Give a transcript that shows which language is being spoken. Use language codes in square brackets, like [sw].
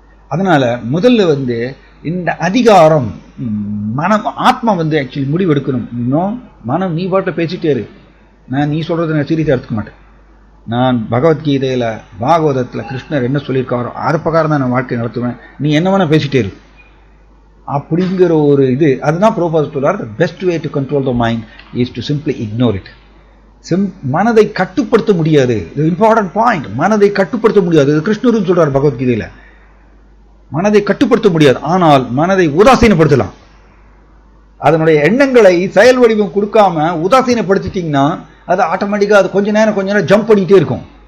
[ta] அதனால முதல்ல இந்த அதிகாரம் மனம், ஆத்மா ஆக்சுவலி முடிவு எடுக்கணும். இன்னும் மனம் நீ பாட்டில் பேசிட்டே இரு, நீ சொல்றதை நான் சீரியஸாக எடுத்துக்க மாட்டேன். நான் பகவத்கீதையில் பாகவதத்தில் கிருஷ்ணர் என்ன சொல்லியிருக்காரோ அது பிரகாரம் தான் நான் வாழ்க்கை நடத்துவேன், நீ என்ன வேணா பேசிட்டே இரு அப்படிங்கிற ஒரு இது. அதுதான் ப்ரோபாஸ் சொல்றார், [en] the best way to control the mind is to simply ignore it. [ta] மனதை கட்டுப்படுத்த முடியாது. இம்பார்ட்டன்ட் பாயிண்ட், மனதை கட்டுப்படுத்த முடியாது. கிருஷ்ணரும் சொல்றார் பகவத்கீதையில, மனதை கட்டுப்படுத்த முடியாது, ஆனால் மனதை உதாசீனப்படுத்தலாம். அதனுடைய எண்ணங்களை செயல் வடிவம் கொடுக்காம உதாசீனப்படுத்திட்டீங்கன்னா அது ஆட்டோமேட்டிக்கா அது கொஞ்ச நேரம் ஜம்ப் பண்ணிட்டே இருக்கும்.